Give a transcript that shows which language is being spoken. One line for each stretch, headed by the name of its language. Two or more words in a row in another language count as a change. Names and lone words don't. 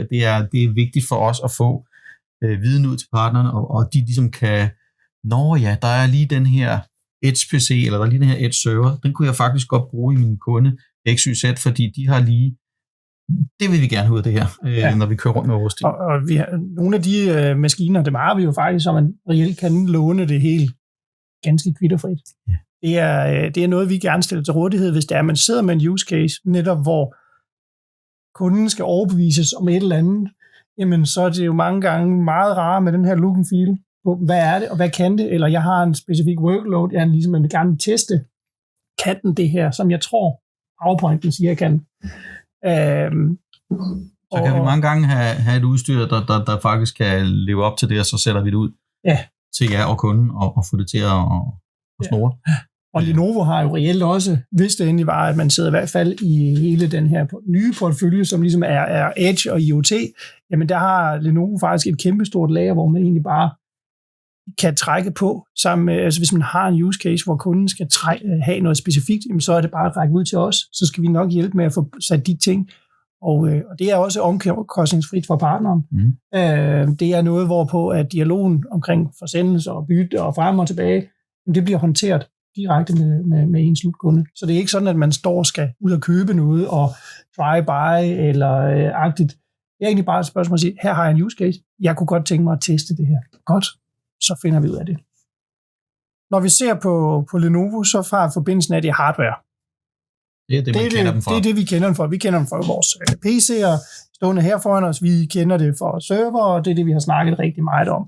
Danish: Det er vigtigt for os at få viden ud til partnerne, og de ligesom kan, der er lige den her Edge PC, eller der er lige den her Edge server, den kunne jeg faktisk godt bruge i min kunde XYZ, fordi de har lige, det vil vi gerne have ud af det her, når vi kører rundt med vores ting. Og vi har, nogle af de maskiner, dem har vi jo faktisk, så man reelt kan låne det helt ganske kvitterfrit. Ja. Det er noget, vi gerne stiller til rådighed, hvis det er, at man sidder med en
English: use case,
Danish: netop hvor kunden skal overbevises om et eller andet, jamen så er det jo mange gange meget rart med den her
English: look and feel.
Danish: Hvad er det, og hvad kan det? Eller jeg har en specifik workload, jeg vil gerne teste, kan den det her, som jeg tror, PowerPointen siger, jeg kan. Så kan vi mange gange have et udstyr, der faktisk kan leve op til det, og så sætter vi det ud til jer og kunden, og få det til at snurre. Ja. Og Lenovo har jo reelt også, hvis det endelig var, at man sidder i hvert fald i hele den her nye portefølje, som ligesom er Edge og IoT, jamen der har Lenovo faktisk et kæmpestort lager, hvor man egentlig bare kan trække på sammen med, altså hvis man har en
English: use case,
Danish: hvor kunden skal have noget specifikt, så er det bare at række ud til os, så skal vi nok hjælpe med at få sat de ting Og det er også omkostningsfrit for partneren. Det er noget, hvorpå at dialogen omkring forsendelser og bytte og frem og tilbage, det bliver håndteret direkte med en slutkunde. Så det er ikke sådan, at man står og skal ud og købe noget og try-buy eller agtigt. Det er egentlig bare et spørgsmål at sige, her har jeg en
English: use case.
Danish: Jeg kunne godt tænke mig at teste det her. Godt, så finder vi ud af det. Når vi ser på Lenovo, så fra forbindelsen af det hardware. Det er det, man kender dem for. Det er det, vi kender dem for. Vi kender dem for vores PC'er stående her foran os. Vi kender det for server, og det er det, vi har snakket rigtig meget om.